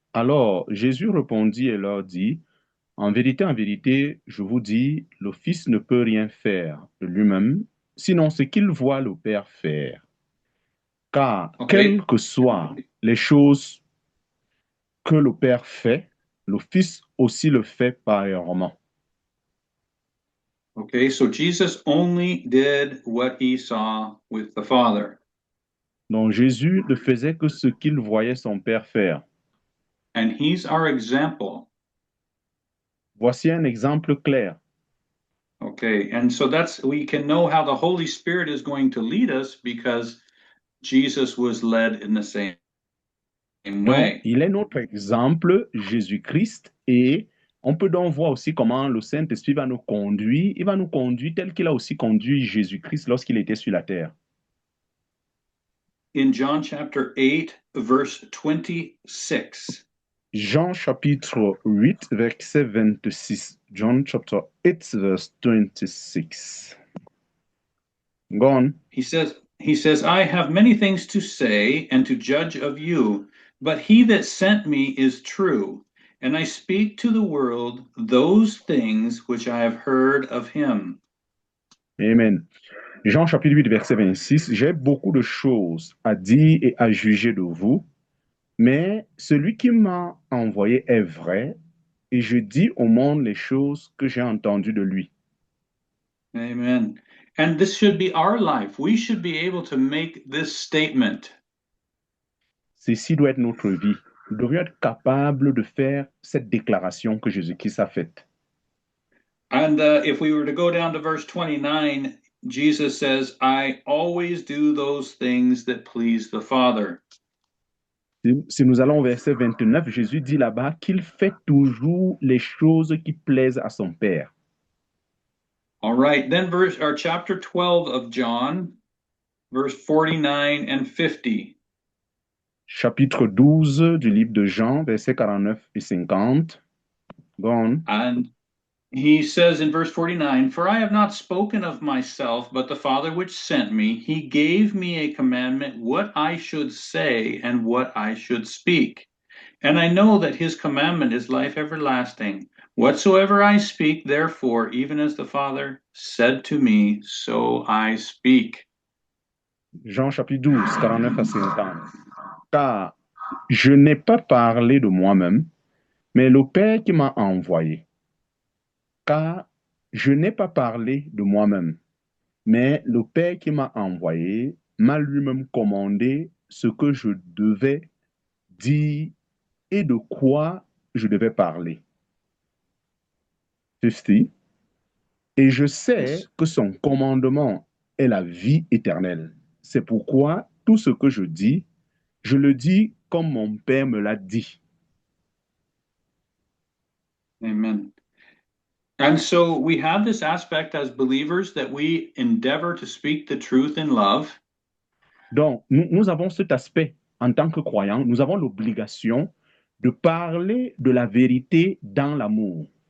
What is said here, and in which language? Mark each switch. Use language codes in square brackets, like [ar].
[fr] Alors Jésus répondit et leur dit, en vérité, je vous dis, le Fils ne peut rien faire de lui-même, sinon ce qu'il voit le Père faire. Car [en] Okay. [fr] quelles que soient les choses que le Père fait, le Fils aussi le fait pareillement. [en] Okay, so Jesus only did what he saw with the Father. [fr] Donc Jésus ne faisait que ce qu'il voyait son Père faire. [en] And he's our example. [fr] Voici un exemple clair. [en] Okay, and so we can know how the Holy Spirit is going to lead us because Jesus was led in the same [fr] Donc, [en] way. [fr] il est notre exemple, Jésus-Christ, et on peut donc voir aussi comment le Saint-Esprit va nous conduire. Il va nous conduire tel qu'il a aussi conduit Jésus-Christ lorsqu'il était sur la terre. [en] In John chapter 8, verse 26. [fr] Jean chapitre 8, verset 26. [en] John chapter 8, verse 26. Go on. He says, I have many things to say and to judge of you, but he that sent me is true, and I speak to the world those things which I have heard of him. [fr] Amen. Jean chapitre 8, verset 26. J'ai beaucoup de choses à dire et à juger de vous, mais celui qui m'a envoyé est vrai, et je dis au monde les choses que j'ai entendues de lui. Amen. [en] And this should be our life. We should be able to make this statement. [fr] Ceci doit être notre vie. Nous devrions être capables de faire cette déclaration que Jésus-Christ a faite. [en] And if we were to go down to verse 29, Jesus says, I always do those things that please the Father. [fr] Si nous allons au verset 29, Jésus dit là-bas qu'il fait toujours les choses qui plaisent à son Père. [en] All right, then chapter 12 of John, verse 49 and 50. [fr] Chapitre 12 du livre de Jean, versets 49 et 50. [en] Go on. And he says in verse 49, For I have not spoken of myself, but the Father which sent me, he gave me a commandment what I should say and what I should speak. And I know that his commandment is life everlasting. Whatsoever I speak, therefore, even as the Father said to me, so I speak. [fr] Jean chapitre 12, 49 à 50. Car je n'ai pas parlé de moi-même, mais le Père qui m'a envoyé. Car je n'ai pas parlé de moi-même, mais le Père qui m'a envoyé m'a lui-même commandé ce que je devais dire et de quoi je devais parler. 50. Et je sais que son commandement est la vie éternelle. C'est pourquoi tout ce que je dis, je le dis comme mon Père me l'a dit. Amen. [en] And so we have this aspect as believers that we endeavor to speak the truth in love. [fr] Donc, nous avons cet aspect en tant que croyants, nous avons l'obligation de parler de la vérité dans l'amour.